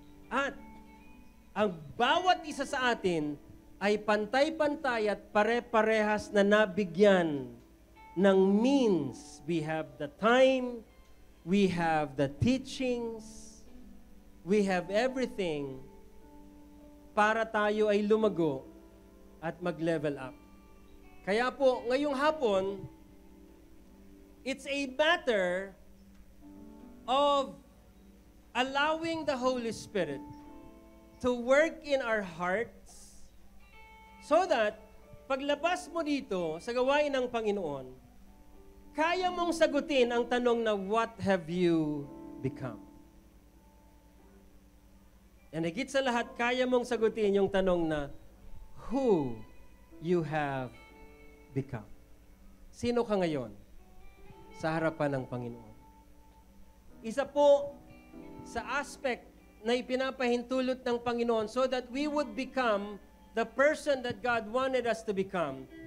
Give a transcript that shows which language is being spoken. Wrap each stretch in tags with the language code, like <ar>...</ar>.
<tl>At ang bawat isa sa atin ay pantay-pantay at pare-parehas na nabigyan ng means.</tl> <en>We have the time, we have the teachings, we have everything</en> <tl>para tayo ay lumago at mag-level up. Kaya po, ngayong hapon,</tl> <en>it's a matter of allowing the Holy Spirit to work in our hearts so that</en> <tl>paglabas mo dito sa gawain ng Panginoon, kaya mong sagutin ang tanong na,</tl> <en>what have you become?</en> <tl>And higit sa lahat, kaya mong sagutin yung tanong na,</tl> <en>who you have become.</en> <tl>Sino ka ngayon sa harapan ng Panginoon? Isa po sa aspect na ipinapahintulot ng Panginoon</tl> <en>so that we would become the person that God wanted us to become.</en>